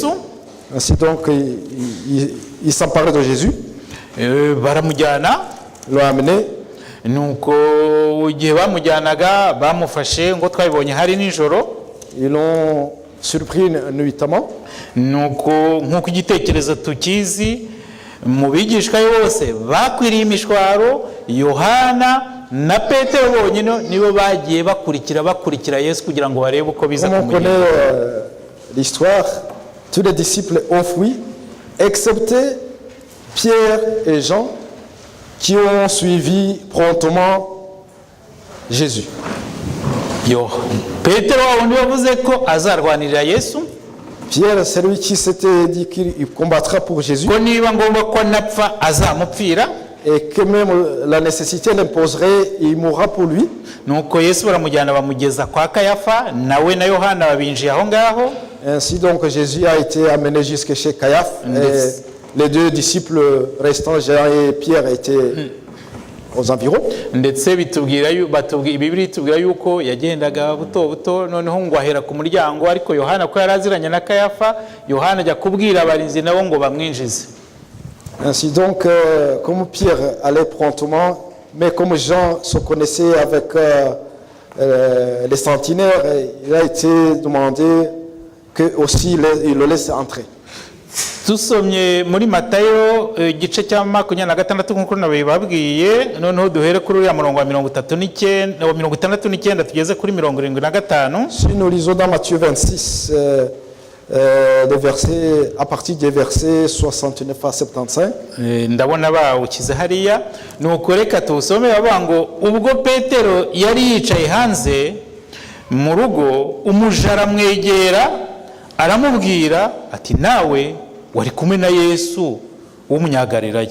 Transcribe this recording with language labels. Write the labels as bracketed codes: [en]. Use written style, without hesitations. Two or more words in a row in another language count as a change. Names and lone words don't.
[fr] Ainsi donc il s'emparait de Jésus. [rw] Baramujyana, [fr] l'ont amené. [rw] Nuko igihe bamujyanaga bamufashe ngo twabibonye hari nijoro. [fr] Ils l'ont surpris nuitamment. [rw] Nuko nkuko igitekerezo tukizi mu bigishwa bose bakwiriye imishwaro, Yohana na Petero bonyine nibo bagiye bakurikira Yesu kugira ngo barebe uko biza kumugenda. [fr] On connaît l'histoire, tous les disciples ont fui excepté Pierre et Jean qui ont suivi promptement Jésus. [rw] Petero wundi wavuze ko azarwanirira Yesu. [fr] Pierre, c'est lui qui s'était dit qu'il combattra pour Jésus. [rw] Ko niba ngomba ko napfa azamupfira. [fr] Et que même la nécessité l'imposerait, il mourra pour lui. [rw] Nuko Yesu baramujyana bamugeza kwa Kayafa, nawe na Yohana babinjiye aho ngaho. [fr] Ainsi donc Jésus a été amené jusque chez Caiaphe. Et les deux disciples restants, Jean et Pierre, étaient aux environs. [rw] Ndetse Bibiliya itubwira yuko yagendaga buto noneho ngo ahera ku muryango, ariko Yohana ko yaraziranye na Kayafa, Yohana ajya kubwira abarinzi nabo ngo bamwinjize. [fr] Ainsi donc, comme Pierre allait promptement, mais comme Jean se connaissait avec les sentinelles, il a été demandé que aussi il le laisse entrer. [rw] Dusomye muri Matayo igice cya 26 nk'uko nabibabwiye, noneho duhere kuri uriya murongo wa 69 tugeze kuri 75. [fr] Si nous lisons dans Matthieu 26, à partir des versets 69 à 75, [rw] ndabona bawukize hariya, nuko reka tuwusome. Bavuga ngo ubwo Petero yari yicaye hanze mu rugo, umuja aramwegera aramubwira ati, nawe wari kumwe na Yesu w'umunyagalilaya.